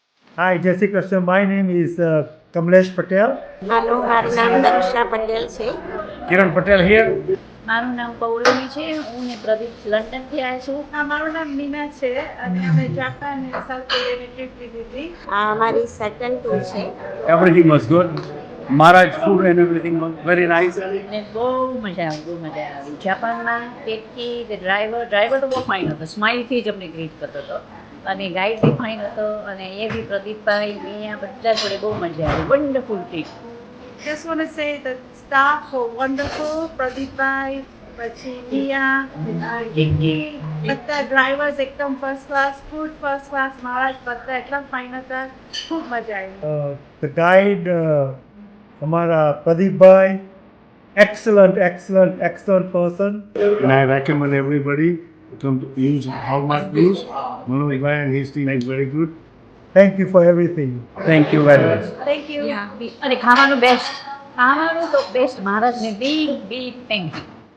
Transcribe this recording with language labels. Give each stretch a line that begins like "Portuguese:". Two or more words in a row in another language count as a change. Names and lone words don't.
English: Hi,
Hindi: जय श्री कृष्ण.
English: My name is Kamlesh Patel.
Gujarati: હાલો મારું નામ દક્ષા પટેલ છે.
English: Kiran Patel here.
Gujarati: મારું નામ પૌલમી છે. હું ને પ્રદીપ લંડનથી આવ્યા છું. મારું નામ મીના છે અને અમે જાપાન અને સાઉથ કોરિયાની ટ્રીપ લીધી હતી. આ અમારી સેકન્ડ ટૂર છે.
English: Everything was good. Maharaj food and everything was very nice.
Gujarati: અને બહુ મજા આવી. જાપાનમાં ટેટકી ડ્રાઈવર તો બહુ ફાઇન હતો. સ્માઇલથી જ અમને ગ્રીટ કરતો હતો અને ગાઈડ બી ફાઇન હતો અને એ બી પ્રદીપભાઈ અહીંયા બધા જોડે બહુ મજા આવી.
English: Wonderful trip. Just want to say that staff were wonderful. Pradeep Bhai,
Gujarati: પછી Mia, Kiki, બધા ડ્રાઈવર્સ એકદમ
English: first class, food first class,
Gujarati: મહારાજ બધા એકદમ ફાઇન હતા. ખૂબ મજા આવી.
English: The guide, Amara Pradeep Bhai, excellent person. And I recommend everybody to use Hallmark News. Manoj Bhai and his team is very good. Thank you for everything. Thank you very much. Thank you.
Gujarati: અને ખાવાનું તો બેસ્ટ. મહારાજને
English: big thank you.